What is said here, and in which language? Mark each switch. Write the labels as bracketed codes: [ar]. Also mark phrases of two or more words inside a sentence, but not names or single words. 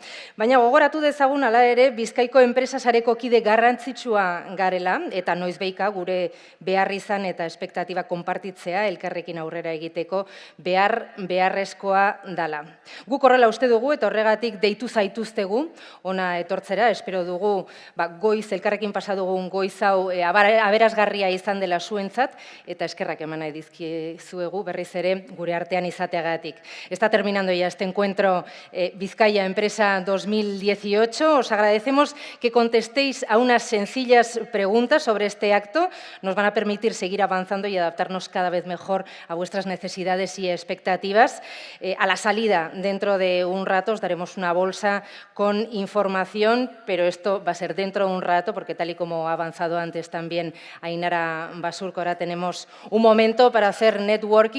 [eu] Baina gogoratu dezagun ala ere Bizkaiko enpresa sareko kide garrantzitsua garela eta noizbeika gure behar izan eta espektatiba konpartitzea elkarrekin aurrera egiteko beharrezkoa dala. Guk horrela uste dugu eta horregatik deitu zaituztegu ona etortzera, espero dugu goiz elkarrekin pasa dugun goiz hau aberasgarria izan dela zuentzat eta eskerrak eman nahi dizkizuegu berriz ere gure artean izateagatik. [es] Está terminando ya este encuentro Vizcaya Empresa 2018. Os agradecemos que contestéis a unas sencillas preguntas sobre este acto. Nos van a permitir seguir avanzando y adaptarnos cada vez mejor a vuestras necesidades y expectativas. A la salida, dentro de un rato, os daremos una bolsa con información, pero esto va a ser dentro de un rato, porque tal y como ha avanzado antes también Ainara Basurco, ahora tenemos un momento para hacer networking.